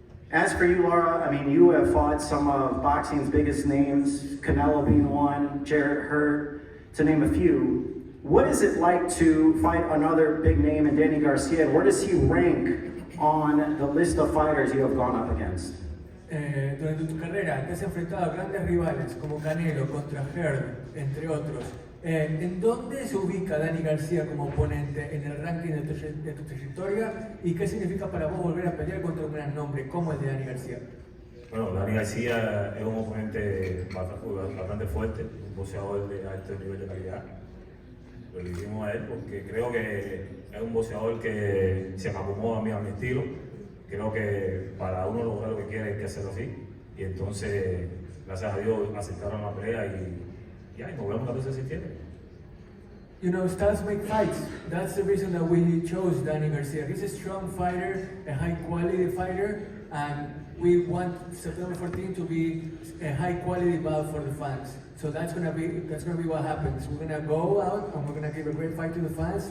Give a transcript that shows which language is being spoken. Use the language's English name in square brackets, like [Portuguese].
[English] As for you, Lara, you have fought some of boxing's biggest names, Canelo being one, Jarrett Hurd, to name a few. What is it like to fight another big name in Danny Garcia? Where does he rank on the list of fighters you have gone up against? [Spanish] Durante tu carrera te has enfrentado a grandes rivales como Canelo contra Hurd, entre otros. ¿En dónde se ubica Danny Garcia como oponente en el ranking de tu trayectoria? ¿Y qué significa para vos volver a pelear contra un gran nombre como el de Danny Garcia? Bueno, Danny Garcia es un oponente bastante fuerte, un boxeador de alto nivel de calidad. Lo elegimos a él porque creo que es un boxeador que se me acomoda a mí, a mi estilo. creo que para uno lograr lo que quiere hay que hacerlo así. Y entonces, gracias a Dios, aceptaron la pelea y nos vemos la veces si quiere. [English] You know, styles make fights. That's the reason that we chose Danny Garcia. He's a strong fighter, a high quality fighter, and we want September 14 to be a high quality bout for the fans. So that's gonna be what happens. We're gonna go out and we're gonna give a great fight to the fans.